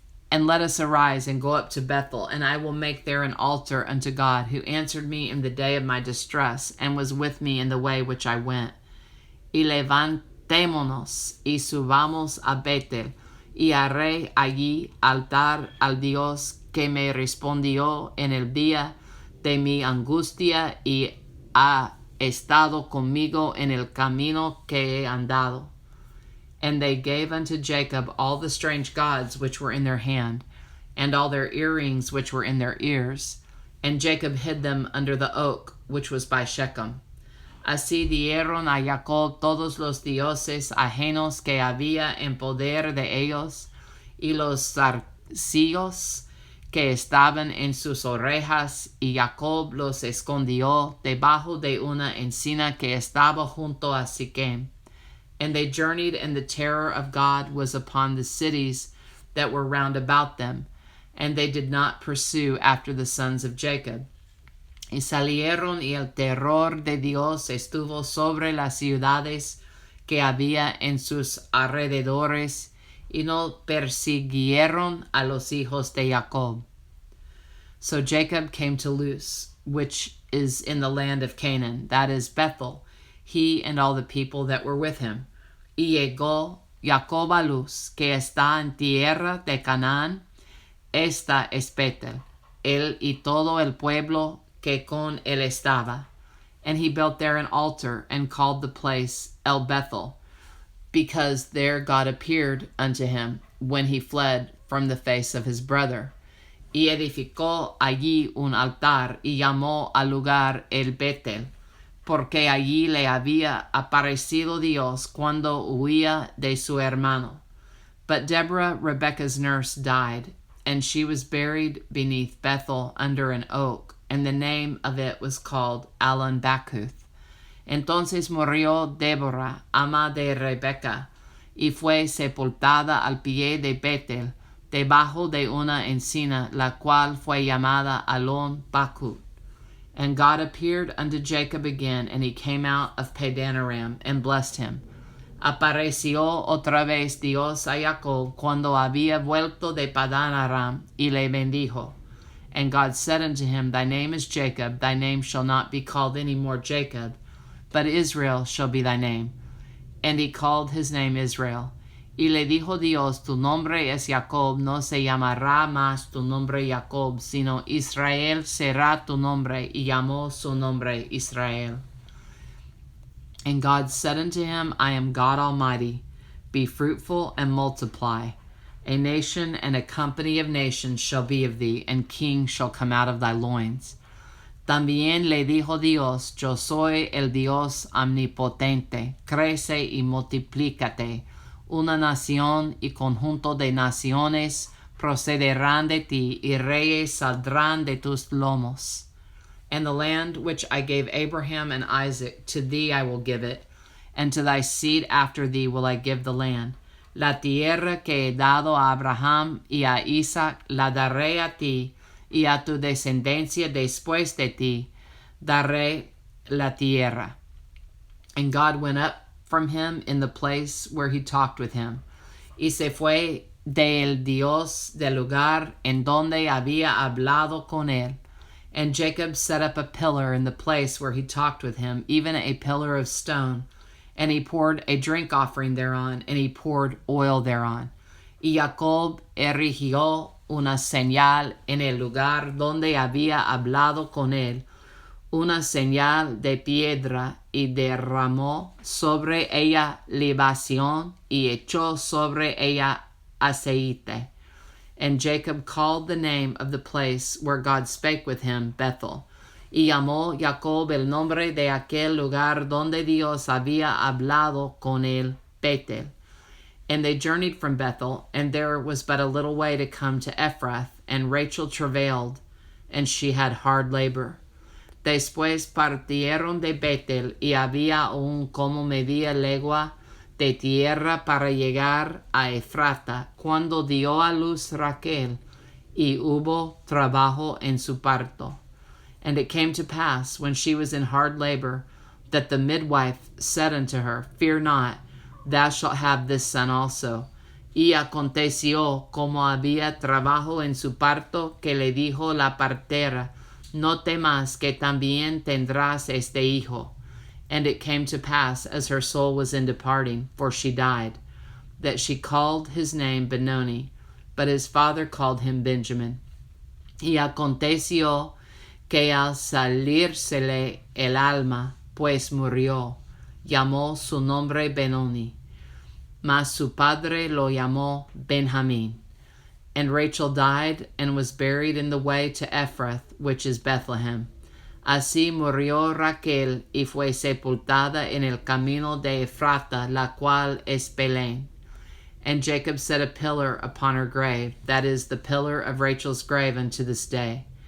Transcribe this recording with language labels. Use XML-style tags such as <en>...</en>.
<en>And let us arise and go up to Bethel, and I will make there an altar unto God, who answered me in the day of my distress, and was with me in the way which I went.</en> <es>Y levantémonos, y subamos a Betel, y haré allí altar al Dios que me respondió en el día de mi angustia, y ha estado conmigo en el camino que he andado.</es> <en>And they gave unto Jacob all the strange gods which were in their hand, and all their earrings which were in their ears. And Jacob hid them under the oak which was by Shechem.</en> <es>Así dieron a Jacob todos los dioses ajenos que había en poder de ellos, y los zarcillos que estaban en sus orejas, y Jacob los escondió debajo de una encina que estaba junto a Siquem.</es> <en>And they journeyed, and the terror of God was upon the cities that were round about them, and they did not pursue after the sons of Jacob.</en> <es>Y salieron, y el terror de Dios estuvo sobre las ciudades que había en sus alrededores, y no persiguieron a los hijos de Jacob.</es> <en>So Jacob came to Luz, which is in the land of Canaan, that is Bethel, he and all the people that were with him.</en> <es>Y llegó Jacob a Luz, que está en tierra de Canaán, esta es Betel, él y todo el pueblo que con él estaba.</es> <en>And he built there an altar, and called the place El Bethel, because there God appeared unto him when he fled from the face of his brother.</en> <es>Y edificó allí un altar, y llamó al lugar El Betel, porque allí le había aparecido Dios cuando huía de su hermano.</es> <en>But Deborah, Rebekah's nurse, died, and she was buried beneath Bethel under an oak, and the name of it was called Allon-Bacuth.</en> <es>Entonces murió Deborah, ama de Rebeca, y fue sepultada al pie de Betel, debajo de una encina, la cual fue llamada Allon-Bacuth.</es> <en>And God appeared unto Jacob again, and he came out of Padan Aram, and blessed him.</en> <es>Apareció otra vez Dios a Jacob cuando había vuelto de Padan Aram, y le bendijo.</es> <en>And God said unto him, thy name is Jacob, thy name shall not be called any more Jacob, but Israel shall be thy name. And he called his name Israel.</en> <es>Y le dijo Dios, tu nombre es Jacob, no se llamará más tu nombre Jacob, sino Israel será tu nombre, y llamó su nombre Israel.</es> <en>And God said unto him, I am God Almighty, be fruitful and multiply. A nation and a company of nations shall be of thee, and kings shall come out of thy loins.</en> <es>También le dijo Dios, yo soy el Dios omnipotente, crece y multiplícate. Una nación y conjunto de naciones procederán de ti, y reyes saldrán de tus lomos.</es> <en>And the land which I gave Abraham and Isaac, to thee I will give it, and to thy seed after thee will I give the land.</en> <es>La tierra que he dado a Abraham y a Isaac la daré a ti, y a tu descendencia después de ti daré la tierra.</es> <en>And God went up from him in the place where he talked with him,</en> <es>y se fue del Dios del lugar en donde había hablado con él.</es> <en>And Jacob set up a pillar in the place where he talked with him, even a pillar of stone. And he poured a drink offering thereon, and he poured oil thereon.</en> <es>Y Jacob erigió una señal en el lugar donde había hablado con él, una señal de piedra, y derramó sobre ella libación, y echó sobre ella aceite.</es> <en>And Jacob called the name of the place where God spake with him Bethel.</en> <es>Y llamó Jacob el nombre de aquel lugar donde Dios había hablado con él Betel.</es> <en>And they journeyed from Bethel, and there was but a little way to come to Ephrath, and Rachel travailed, and she had hard labor.</en> <es>Después partieron de Betel, y había aún como media legua de tierra para llegar a Efrata, cuando dio a luz Raquel, y hubo trabajo en su parto.</es> <en>And it came to pass, when she was in hard labor, that the midwife said unto her, Fear not, thou shalt have this son also.</en> <es>Y aconteció, como había trabajo en su parto, que le dijo la partera, No temas, que también tendrás este hijo.</es> <en>And it came to pass, as her soul was in departing, for she died, that she called his name Benoni, but his father called him Benjamin.</en> <es>Y aconteció que al salírsele el alma, pues murió, llamó su nombre Benoni, mas su padre lo llamó Benjamín.</es> <en>And Rachel died, and was buried in the way to Ephrath, which is Bethlehem.</en> <es>Así murió Raquel, y fue sepultada en el camino de Efrata, la cual es Belén.</es> <en>And Jacob set a pillar upon her grave, that is, the pillar of Rachel's grave unto this day.</en>